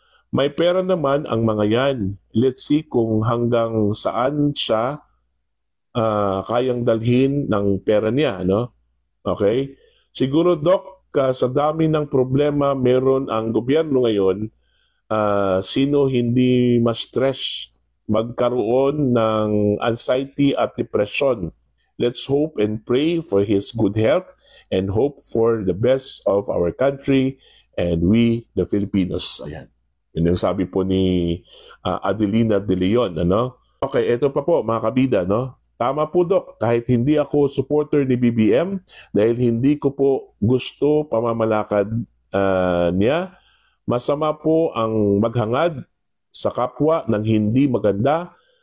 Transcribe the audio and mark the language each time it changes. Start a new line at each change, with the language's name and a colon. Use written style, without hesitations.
Filipino: May pera naman ang mga yan.
English: Let's see
Filipino: kung hanggang saan siya kayang dalhin ng pera niya. No? Okay? Siguro, Doc, sa dami ng problema meron ang gobyerno ngayon, sino hindi ma-stress magkaroon ng anxiety at depression.
English: Let's hope and pray for his good health and hope for the best of our country and we, the Filipinos.
Filipino: Ayan. Yun yung sabi po ni Adelina De Leon. Ano? Okay, ito pa po mga kabida. No? Tama po, Doc. Kahit hindi ako supporter ni BBM, dahil hindi ko po gusto pamamalakad niya, masama po ang maghangad sa kapwa ng hindi maganda.